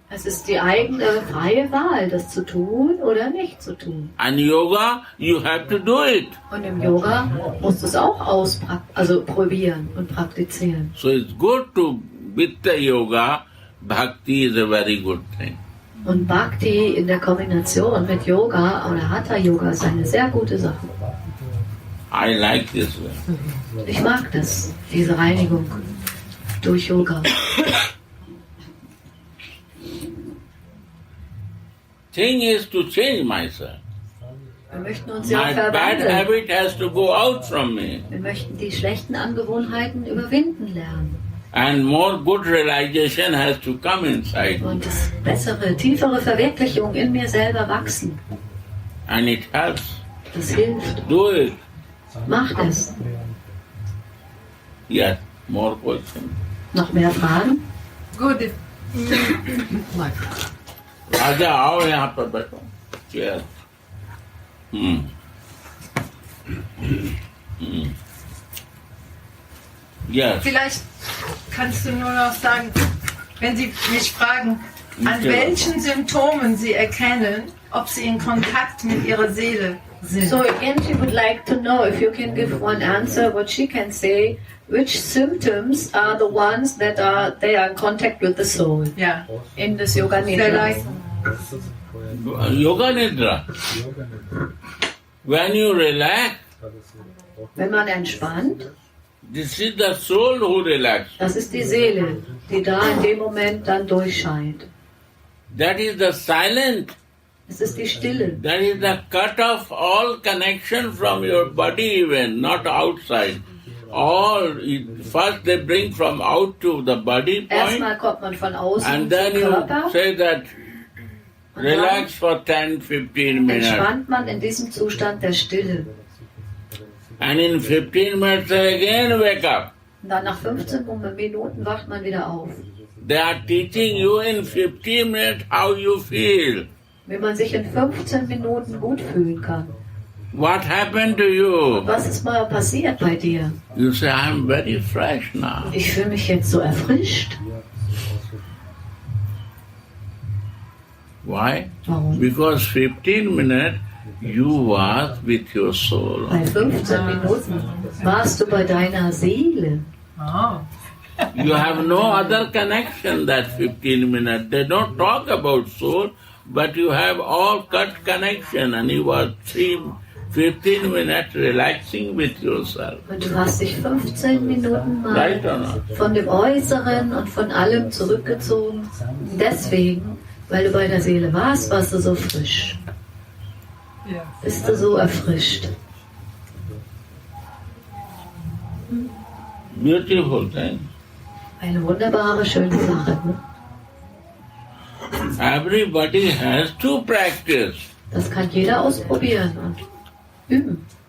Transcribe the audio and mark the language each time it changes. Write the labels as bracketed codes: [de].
[de] Es ist die eigene freie Wahl, das zu tun oder nicht zu tun. [en] And yoga, you have to do it. [de] Und im Yoga musst du es auch probieren und praktizieren. [en] So it's good to, with the yoga, bhakti is a very good thing. [de] Und Bhakti in der Kombination mit Yoga oder Hatha Yoga ist eine sehr gute Sache. [en] I like this way. [de] Ich mag das, diese Reinigung durch Yoga. [en] Thing is to change myself. [de] Wir möchten uns ja [en] My bad [de] verwandeln. [en] habit has to go out from me. [de] Wir möchten die schlechten Angewohnheiten überwinden lernen. [en] And more good realization has to come inside. [de] Und das bessere, tiefere Verwirklichung in mir selber wachsen. [en] And it helps. [de] Das hilft. [en] Do it. [de] Macht es. [en] Yes, more questions. [de] Noch mehr Fragen? Gut. [hi] आजा आओ यहाँ पर बैठो chair [en] Yes. [de] Vielleicht kannst du nur noch sagen, wenn Sie mich fragen, an Ja. welchen Symptomen Sie erkennen, ob Sie in Kontakt mit Ihrer Seele sind. [en] So again, she would like to know if you can give one answer, what she can say, which symptoms are the ones that they are in contact with the soul [de] Ja, [en] in this Yoga Nidra. [de] vielleicht. [en] Yoga Nidra. When you relax, [de] Wenn man entspannt, [en] this is the soul who relaxes. [de] das ist die Seele, die da in dem Moment dann durchscheint. [en] That is the silent. [de] Es ist die Stille. [en] That is the cut off all connection from your body even, not outside. First they bring from out to the body point, [de] Erstmal kommt man von außen [en] and then [de] zum [en] you [de] Körper. [en] say that relax for 10-15 minutes. [de] Entspannt man in diesem Zustand der Stille. [en] And in 15 minutes again wake up. [de] Und dann nach 15 Minuten wacht man wieder auf. [en] They are teaching you in 15 minutes how you feel. [de] Wie man sich in 15 Minuten gut fühlen kann. [en] What happened to you? [de] Was ist mal passiert bei dir? [en] You say, I'm very fresh now. [de] Ich fühle mich jetzt so erfrischt. [en] Why? [de] Warum? [en] Because 15 minutes you was with your soul. [de] Bei 15 Minuten warst du bei deiner Seele. [en] Oh. You have no other connection that 15 minutes. They don't talk about soul, but you have all cut connection and you are 15 minutes relaxing with yourself. [de] Und du hast dich 15 Minuten mal [en] Right or not? [de] von dem Äußeren und von allem zurückgezogen. Deswegen, weil du bei der Seele warst, warst du so frisch. Ja. Bist du so erfrischt. [en] Beautiful thing. [de] Eine wunderbare, schöne Sache. Ne? [en] Everybody has to practice. [de] Das kann jeder ausprobieren und üben.